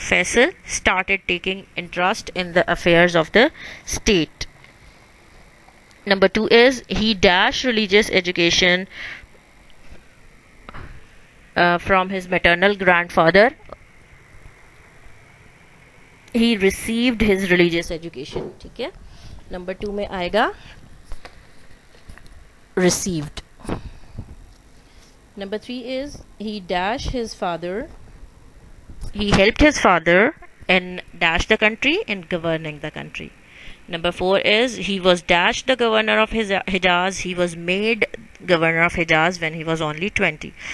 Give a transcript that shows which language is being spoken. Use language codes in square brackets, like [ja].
[en] Faisal started taking interest in the affairs of the state. Number 2 is he dash religious education from his maternal grandfather. He received his religious education. [ur] ٹھیک ہے. Number 2 میں آئے گا received. [en] Number 3 is he dash his father. He helped his father in dash the country in governing the country. Number 4 is he was dash the governor of Hijaz. He was made governor of Hijaz when he was only 20.